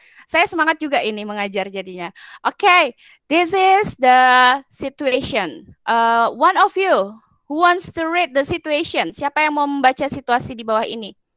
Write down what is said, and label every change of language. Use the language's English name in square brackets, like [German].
[Indonesian] Saya semangat juga ini mengajar jadinya. [English] Oke, this is the situation. One of you who wants to read the situation? [Indonesian] Siapa yang mau membaca situasi di bawah ini?